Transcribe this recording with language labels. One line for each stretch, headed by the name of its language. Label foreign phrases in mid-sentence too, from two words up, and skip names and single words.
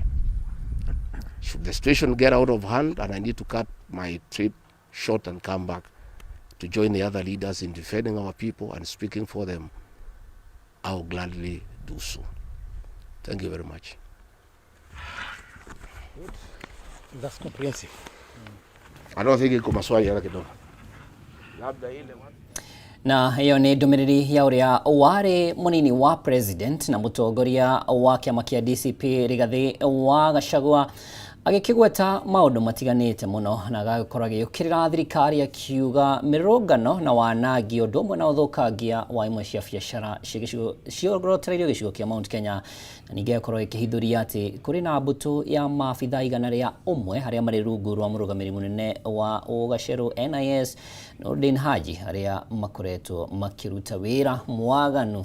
English: Should the situation get out of hand and I need to cut my trip short and come back to join the other leaders in defending our people and speaking for them, I will gladly do so. Thank you very much. Good. That's comprehensive. I don't think
Swahili: iko maswali yana kidogo. Labda ile
Kikuyu: na hiyo ni ndumiriri ya uria wari munini wa president na mutongoria wa kiama kia DCP Rigathi wa Gachagua agikigweta maundu matiganite muno na agakorwo agiyukirira thirikari akiuga mirungano na wanangi undu umwe na uthukangia wa imwe cia biacara ciogorotereirio gicigo kia Mount Kenya na ninge akorwo ikihithuria ati kuri na mbutu ya maabitha igana ria umwe haria mari rungu rwa murugamiri munene wa ugaceru NIS Nordin Haji aria makoretwo makiruta wira mwaganu.